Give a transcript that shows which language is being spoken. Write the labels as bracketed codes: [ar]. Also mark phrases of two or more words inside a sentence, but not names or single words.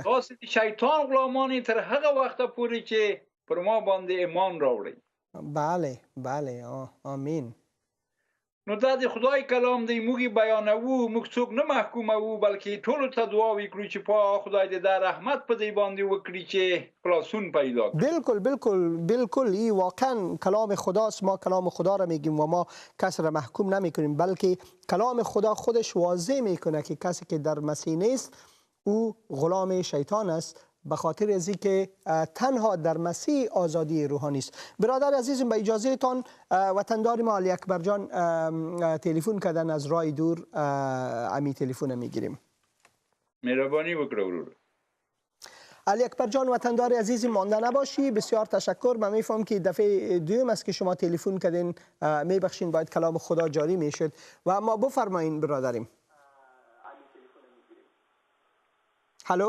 [ps] تاسې د شیطان غلامان یې تر هغه وخته پورې چې پر ما باندې ایمان راوړئ. [fa] بله بله آمین. [ps] نو دا د خدای کلام دی، موږ بیانوو، موږ څوک نه محکوموو، بلکې ټولو ته دعا وکړو چې په خدای دې د رحمت په دې باندې وکړي چې خلاصون پیدا کړي. [fa] بالکل بالکل بالکل، این واقعا کلام خداست. ما کلام خدا را میگیم و ما کسی را محکوم نمیکنیم، بلکه کلام خدا خودش واضح میکنه که کسی که در مسیح نیست او غلام شیطان است، به خاطر از اینکه تنها در مسیح آزادی روحانی است. برادر عزیزم، به اجازه تان وطندار ما علی اکبر جان تلفن کردن از راه دور، امی تلفن میگیریم. [ps] مهربانی وکړه ورور. [fa] علی اکبر جان وطندار عزیزی، مانده نباشی. بسیار تشکر. من میفهم که دفعه دوم است که شما تلفن کردین، میبخشین، باید کلام خدا جاری میشد. و اما بفرمایین برادریم. هلو.